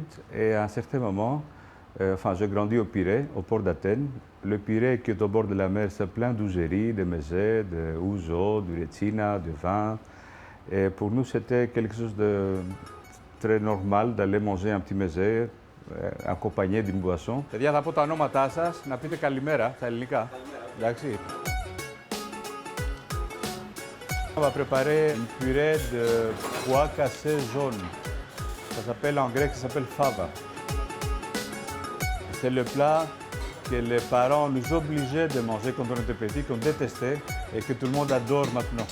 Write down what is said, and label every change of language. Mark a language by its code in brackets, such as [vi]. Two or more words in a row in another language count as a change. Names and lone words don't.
[fr] Et à un certain moment, j'ai grandi au Pirée, au port d'Athènes. Le Pirée qui est au bord de la mer, c'est plein d'ougéries, de mezé, de ouzo, de retsina, de vin. Et pour nous, c'était quelque chose de très normal d'aller manger un petit mezé accompagné d'une boisson. [el] Παιδιά, θα πω τα ονόματά σας, να πείτε καλημέρα στα ελληνικά. Εντάξει. [fr] On va préparer une purée de pois cassés jaunes. Ça s'appelle en grec, ça s'appelle fava. C'est le plat que les parents nous obligeaient de manger quand on était petits, qu'on détestait et que tout le monde adore maintenant.